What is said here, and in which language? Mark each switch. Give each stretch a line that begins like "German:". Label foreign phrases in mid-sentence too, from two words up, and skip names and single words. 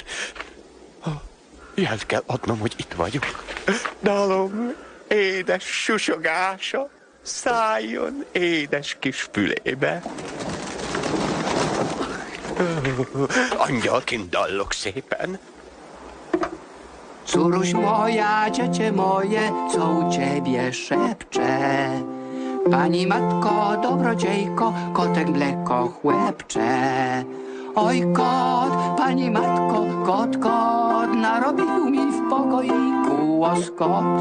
Hungarian: Jelt kell adnom, hogy itt vagyok. Dalom, édes susogása szálljon édes kis fülébe. Angyalként dallok szépen.
Polish: Córuś moja, dziecię moje, co u ciebie szepcze? Pani matko, dobrodziejko, kotek mleko chłepcze. Oj kot, pani matko, kot, narobił mi w pokoiku łoskot.